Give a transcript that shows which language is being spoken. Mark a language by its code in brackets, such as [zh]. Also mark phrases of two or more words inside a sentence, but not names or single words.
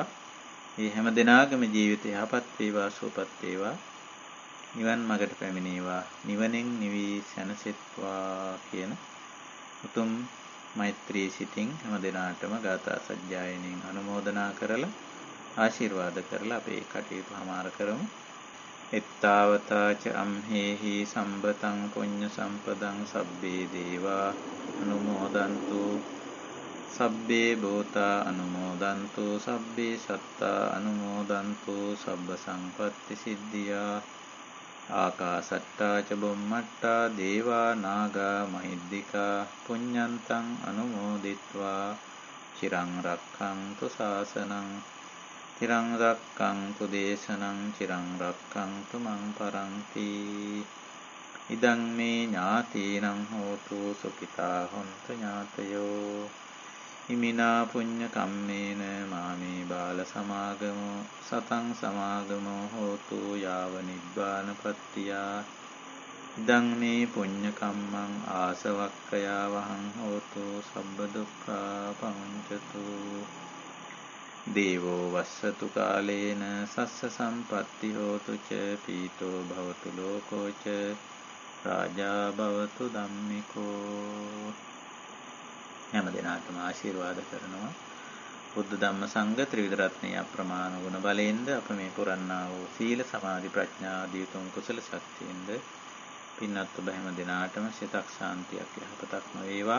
[si] මේ හැම දිනාගම ජීවිතය යහපත් වේවා, සුවපත් වේවා, නිවන් මඟට පැමිණේවා, නිවනෙන් නිවි සැනසෙත්වා කියන උතුම් මෛත්‍රී සිතින් හැම දිනාටම ගාථා සජ්ජායනයෙන් අනුමෝදනා කරලා ආශිර්වාද කරලා අපේ කටයුතු හමාර කරමු. [pi] එත්තාවතාච අම්හෙහි සම්බතං පුඤ්ඤ සම්පදං සබ්බේ දේවා අනුමෝදන්තු සබ්බේ භූතා අනුමෝදන්තු සබ්බේ සත්තා අනුමෝදන්තු සබ්බ සංපත්ති සිද්ධියා ආකාසට්ටා ච බුම්මට්ටා දේවා නාග මහිද්దికා පුඤ්ඤන්තං අනුමෝදිත්වා චිරං රක්ඛන්තු ශාසනං චිරං රක්ඛන්තු දේශනං චිරං රක්ඛන්තු මං පරන්ති ඉදං මේ ඥාතීනං හෝතු සුඛිතා හොන්තු ඥාතයෝ ඉමිනා පුඤ්ඤ කම්මේන මාමේ බාල සමාගමෝ සතං සමාගමෝ හෝතු යාව නිබ්බාන පත්තියා ඉදං මේ පුඤ්ඤ කම්මං ආසවක්ඛයා වහං හෝතු සබ්බ දුක්ඛා පමුඤ්චතු දේවෝ වස්සතු කාලේන සස්ස සම්පත්ති හෝතු ච පීතෝ භවතු ලෝකෝ ච රාජා භවතු ධම්මිකෝ. [si] හැම දිනාටම ආශිර්වාද කරනවා. බුද්ධ ධම්ම සංඝ ත්‍රිවිධ රත්නයේ අප්‍රමාණ ගුණ බලයෙන්ද අප මේ පුරන්නා වූ සීල සමාධි ප්‍රඥා ආදී තුන් කුසල ශක්තියෙන්ද පින්වත් ඔබ හැම දිනාටම සිතක් ශාන්තියක් යහපතක්ම වේවා.